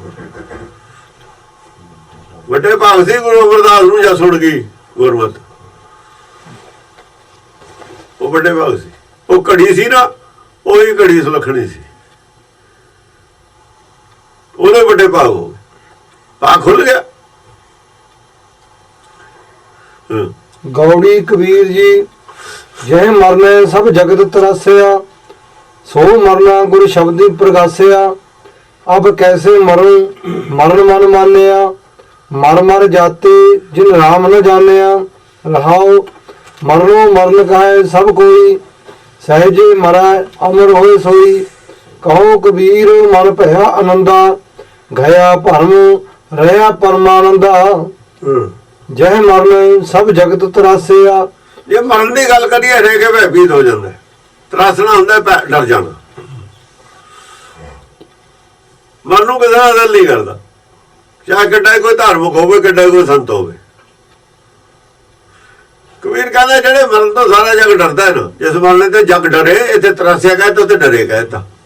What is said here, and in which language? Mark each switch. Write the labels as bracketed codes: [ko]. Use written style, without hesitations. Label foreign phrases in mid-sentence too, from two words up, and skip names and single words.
[pa] ਵੱਡੇ ਭਾਗ ਸੀ ਗੁਰੂ ਅਮਰਦਾਸ ਨੂੰ ਜਾਂ ਸੁਣ ਗਈ ਗੁਰਮਤਿ, ਉਹ ਵੱਡੇ ਭਾਗ ਸੀ। ਉਹ ਘੜੀ ਸੀ ਨਾ, ਉਹੀ ਘੜੀ ਸੁਲੱਖਣੀ ਸੀ, ਉਹਦੇ ਵੱਡੇ ਭਾਗ ਹੋ ਗਏ, ਭਾਗ ਖੁੱਲ ਗਿਆ। [bra] गौड़ी कबीर जी जय मरने सब जगत तरासिया, सो मरना गुरु शब्दी प्रगासिया। अब कैसे मरूं मरण मन मानिया, मर मर जाते जिन राम न जानिया। रहाओ मरनो मरण कहे सब कोई, सहजे मरै अमर होए सोई। कहो कबीर मन भया आनंदा, गया भरम रहा परमानंदा। जय मरण सब जगत तरासिया। [pa] ਜੇ ਮਰਨ ਦੀ ਗੱਲ ਕਰੀਏ ਹਰੇਕ ਭੈਭੀਤ ਹੋ ਜਾਂਦਾ, ਤਰਾਸਣਾ ਹੁੰਦਾ, ਡਰ ਜਾਣਾ। ਮਰਨ ਨੂੰ ਕਿਸੇ ਨਾਲ ਦਿਲ ਨਹੀਂ ਕਰਦਾ, ਚਾਹੇ ਕਿੱਡਾ ਕੋਈ ਧਾਰਮਿਕ ਹੋਵੇ, ਕਿੱਡਾ ਕੋਈ ਸੰਤ ਹੋਵੇ। ਕਬੀਰ ਕਹਿੰਦਾ ਜਿਹੜੇ ਮਰਨ ਤੋਂ ਸਾਰਾ ਜਗ ਡਰਦਾ ਹੈ ਨਾ, ਜਿਸ ਮਰਨੇ ਤੇ ਜਗ ਡਰੇ, ਇੱਥੇ ਤਰਾਸਿਆ ਕਹੇ ਤਾਂ ਉੱਥੇ ਡਰੇ ਕਹੇ।